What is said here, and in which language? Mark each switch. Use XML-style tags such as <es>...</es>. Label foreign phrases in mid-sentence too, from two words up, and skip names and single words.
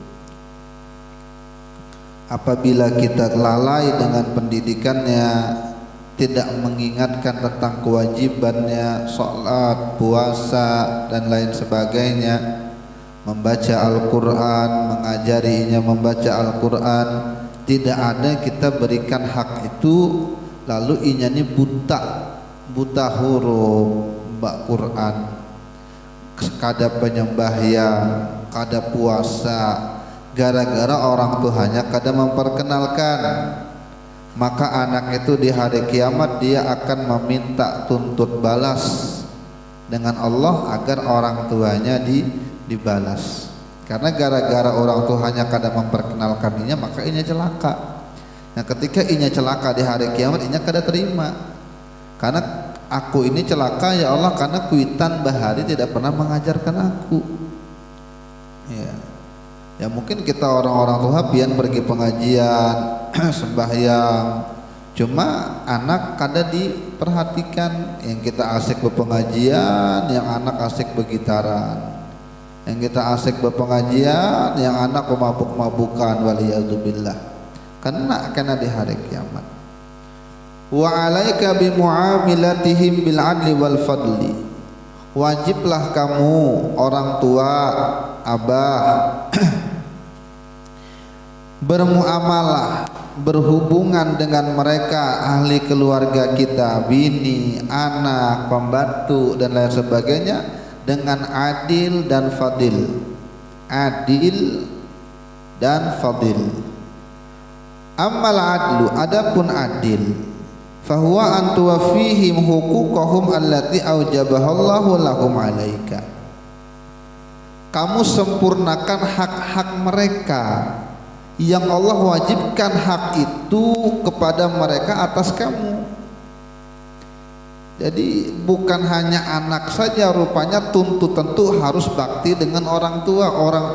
<id>Apabila kita lalai dengan pendidikannya, tidak mengingatkan tentang kewajibannya, sholat, puasa dan lain sebagainya, membaca Al-Quran, mengajarinya membaca Al-Quran, tidak ada kita berikan hak itu lalu inya ini buta huruf mbak Quran, kada penyembahyang, kada puasa, gara-gara orang tuanya kada memperkenalkan, maka anak itu di hari kiamat dia akan meminta tuntut balas dengan Allah agar orang tuanya dibalas. Karena gara-gara orang tuanya kada memperkenalkannya, maka inya celaka. Nah, ketika inya celaka di hari kiamat, inya kada terima. Karena aku ini celaka</id> <ar>يا الله</ar> <id>karena</id> <bjn>kuitan bahari</bjn> <id>tidak pernah mengajarkan aku. Ya mungkin kita orang-orang tua pian pergi pengajian, sembahyang, cuma anak kada diperhatikan. Yang kita asik berpengajian, yang anak asik bergitaran. Yang kita asik berpengajian, yang anak pemabuk-mabukan, waliyadzubillah. Kena di hari kiamat.</id> <ar>وعليك بمعاملتهم بالعدل والفضل.</ar> <id>Wajiblah kamu orang tua, abah bermuamalah, berhubungan dengan mereka ahli keluarga kita, bini, anak, pembantu dan lain sebagainya dengan adil dan fadil. Adil dan fadil.</id> <ar>أما العدل,</ar> <id>adapun adil,</id> <ar>فهو أن توفيهم حقوقهم التي أوجبها الله لهم عليك.</ar> <id>Kamu sempurnakan hak-hak mereka yang Allah wajibkan hak itu kepada mereka atas kamu. Jadi bukan hanya anak saja, rupanya tentu harus bakti dengan orang tua.</id>